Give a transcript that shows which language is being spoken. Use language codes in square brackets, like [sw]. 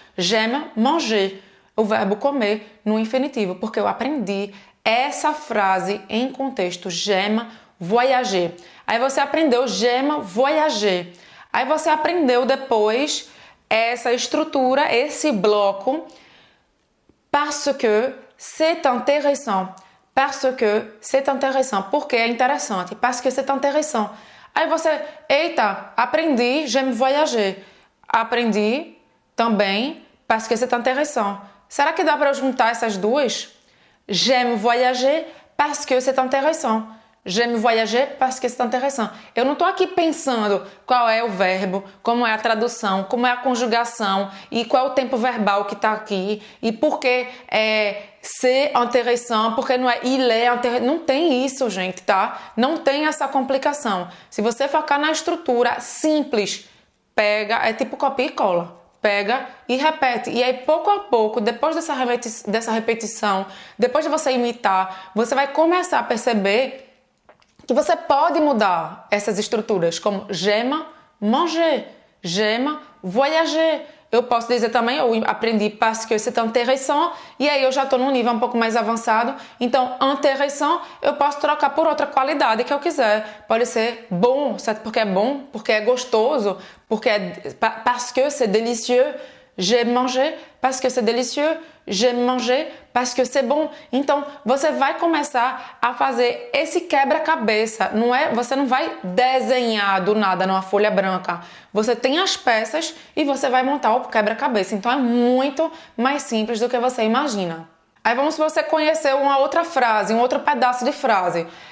[fr] J'aime manger, [pt] o verbo comer no infinitivo, porque eu aprendi essa frase em contexto [fr] j'aime voyager. [pt] Aí você aprendeu [fr] j'aime voyager. [pt] Aí você aprendeu depois essa estrutura, esse bloco, [fr] parce que c'est intéressant. Parce que c'est intéressant. [pt] Porque é interessante. [fr] Parce que c'est intéressant. [pt] Aí você, eita, aprendi [fr] j'aime voyager. [pt] Aprendi também [fr] parce que c'est intéressant. [pt] Será que dá para eu juntar essas duas? [fr] J'aime voyager parce que c'est intéressant. J'aime voyager parce que c'est intéressant. [pt] Eu não estou aqui pensando qual é o verbo, como é a tradução, como é a conjugação e qual é o tempo verbal que está aqui e por que é [fr] c'est intéressant, [pt] porque não é [fr] il est intéressant. [pt] Não tem isso, gente, tá? Não tem essa complicação. Se você focar na estrutura simples, pega, é tipo copia e cola. Pega e repete. E aí, pouco a pouco, depois dessa repetição, depois de você imitar, você vai começar a perceber que você pode mudar essas estruturas, como [fr] j'aime manger, j'aime voyager. [pt] Eu posso dizer também, eu aprendi [fr] parce que c'est intéressant, [pt] e aí eu já estou num nível um pouco mais avançado. Então, intéressant, eu posso trocar por outra qualidade que eu quiser. Pode ser bom, certo? Porque é bom, porque é gostoso, [fr] parce que c'est délicieux, j'aime manger, parce que c'est délicieux, j'aime manger, parce que c'est bon. [pt] Então, você vai começar a fazer esse quebra-cabeça. Você não vai desenhar do nada numa folha branca. Você tem as peças e você vai montar o quebra-cabeça. Então, é muito mais simples do que você imagina. Aí vamos se você conhecer uma outra frase, um outro pedaço de frase.